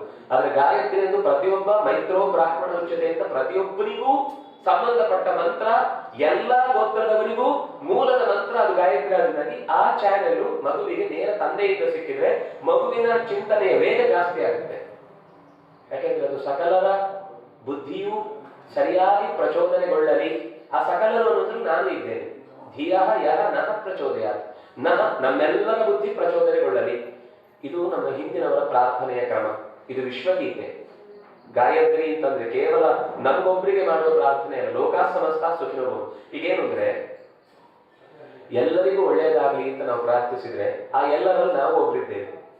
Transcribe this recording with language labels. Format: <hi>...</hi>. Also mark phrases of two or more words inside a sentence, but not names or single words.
<kn>ಆದ್ರೆ ಗಾಯತ್ರಿ ಎಂದು ಪ್ರತಿಯೊಬ್ಬ</kn> <sa>ಮೈತ್ರೋ ಬ್ರಾಹ್ಮಣ ಉಚ್ಯತೆ</sa> <kn>ಅಂತ ಪ್ರತಿಯೊಬ್ಬರಿಗೂ ಸಂಬಂಧಪಟ್ಟ ಮಂತ್ರ, ಎಲ್ಲಾ ಗೋತ್ರದವರಿಗೂ ಮೂಲದ ಮಂತ್ರ ಅದು ಗಾಯತ್ರಿ. ಅದನ್ನಾಗಿ ಆ ಚಾನೆಲ್ ಮಗುವಿಗೆ ನೇರ ತಂದೆಯಿಂದ ಸಿಕ್ಕಿದ್ರೆ ಮಗುವಿನ ಚಿಂತನೆಯ ವೇಗ ಜಾಸ್ತಿ ಆಗುತ್ತೆ. ಯಾಕೆಂದ್ರೆ ಅದು ಸಕಲರ ಬುದ್ಧಿಯು ಸರಿಯಾಗಿ ಪ್ರಚೋದನೆಗೊಳ್ಳಲಿ. ಆ ಸಕಲರು ಅನ್ನೋದ್ರಲ್ಲಿ ನಾನು ಇದ್ದೇನೆ.</kn> <sa>ಧಿಯ ಯಹ ನಹ ಪ್ರಚೋದಯಾತ್,</sa> <kn>ನಹ ನಮ್ಮೆಲ್ಲರ ಬುದ್ಧಿ ಪ್ರಚೋದನೆಗೊಳ್ಳಲಿ. ಇದು ನಮ್ಮ ಹಿಂದಿನವರ ಪ್ರಾರ್ಥನೆಯ ಕ್ರಮ. ಇದು ವಿಶ್ವಗೀತೆ. ಗಾಯತ್ರಿ ಅಂತಂದ್ರೆ ಕೇವಲ ನಮಗೊಬ್ಬರಿಗೆ ಮಾಡುವ ಪ್ರಾರ್ಥನೆ ಅಲ್ಲ,</kn> <sa>ಲೋಕ ಸಮಸ್ತ ಸುಖಿನೋ.</sa> <kn>ಈಗೇನು ಅಂದ್ರೆ, ಎಲ್ಲರಿಗೂ ಒಳ್ಳೆಯದಾಗಲಿ ಅಂತ ನಾವು ಪ್ರಾರ್ಥಿಸಿದ್ರೆ ಆ ಎಲ್ಲರಲ್ಲಿ ನಾವು ಒಬ್ಬರಿದ್ದೇವೆ.</kn>